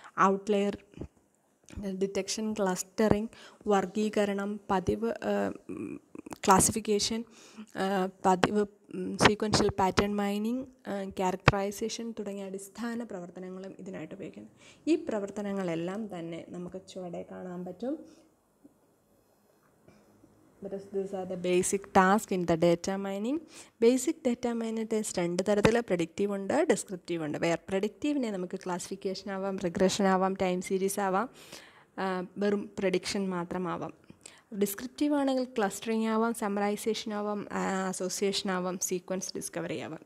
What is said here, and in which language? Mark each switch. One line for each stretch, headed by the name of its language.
Malayalam: Outlier detection, clustering, വർഗീകരണം, പതിവ് classification, പതിവ് sequential pattern mining, characterisation തുടങ്ങിയ അടിസ്ഥാന പ്രവർത്തനങ്ങളും ഇതിനായിട്ട് ഉപയോഗിക്കുന്നു. ഈ പ്രവർത്തനങ്ങളെല്ലാം തന്നെ നമുക്ക് ചുവടെ കാണാൻ പറ്റും.
English: These are the basic tasks in the data mining. Basic data mining is
Malayalam: രണ്ട് തരത്തിൽ,
English: Predictive ഉണ്ട്, descriptive ഉണ്ട്.
Malayalam: പ്രഡിക്റ്റീവിനെ നമുക്ക് ക്ലാസിഫിക്കേഷൻ ആവാം, റിഗ്രഷൻ ആവാം, ടൈം സീരീസ് ആവാം, വെറും പ്രഡിക്ഷൻ മാത്രമാവാം. ഡിസ്ക്രിപ്റ്റീവ് ആണെങ്കിൽ ക്ലസ്റ്ററിങ് ആവാം, സമ്മറൈസേഷൻ ആവാം, അസോസിയേഷൻ ആവാം, സീക്വൻസ് ഡിസ്കവറി ആവാം.